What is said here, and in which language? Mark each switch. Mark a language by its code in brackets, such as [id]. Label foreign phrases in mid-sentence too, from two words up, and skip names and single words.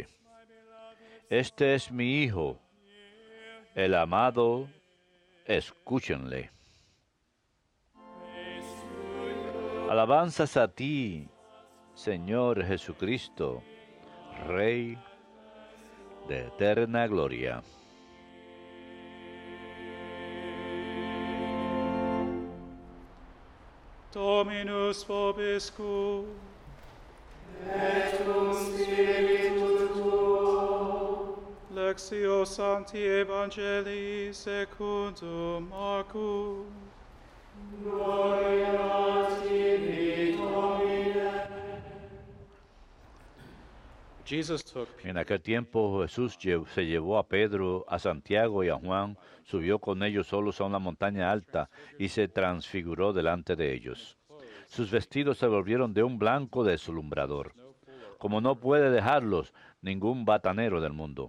[es] Este es mi Hijo, el amado, escúchenle. Alabanzas a ti, Señor Jesucristo, Rey de eterna gloria. [la] Dominus vobiscum. Et cum spiritu tuo. Lectio Sancti Evangelii secundum Marcum. Gloria a tibi, Domine. [es] En aquel tiempo Jesús se llevó a Pedro, a Santiago y a Juan, subió con ellos solos a una montaña alta y se transfiguró delante de ellos. Sus vestidos se volvieron de un blanco deslumbrador, como no puede dejarlos ningún batanero del mundo.